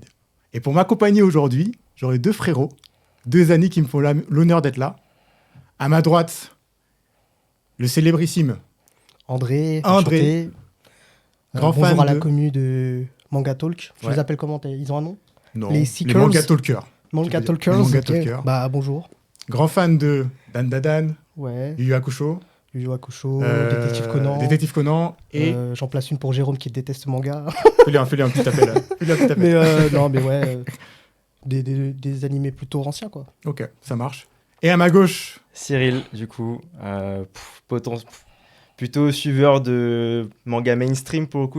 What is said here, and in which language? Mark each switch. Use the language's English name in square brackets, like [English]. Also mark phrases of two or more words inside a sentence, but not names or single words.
[French] Et pour m'accompagner aujourd'hui, j'aurai deux frérots, deux amis qui me font l'honneur d'être là. À ma droite, le célébrissime André. Grand bonjour fan à la de... commu de Manga Talk. Je les appelle comment Ils ont un nom? Non, les les Manga Talkers. Manga Talkers. Les Manga ok. Talkers. Bah bonjour. Grand fan de Dan Dadan, Ouais. Yu Yu Hakusho, Yu Yu Hakusho, Détective Conan. Et j'en place une pour Jérôme qui déteste ce manga. fais-lui un petit appel. Mais non, mais ouais. Des animés plutôt anciens, quoi. Ok, ça marche. Et à ma gauche, Cyril, du coup, plutôt suiveur de manga mainstream pour le coup.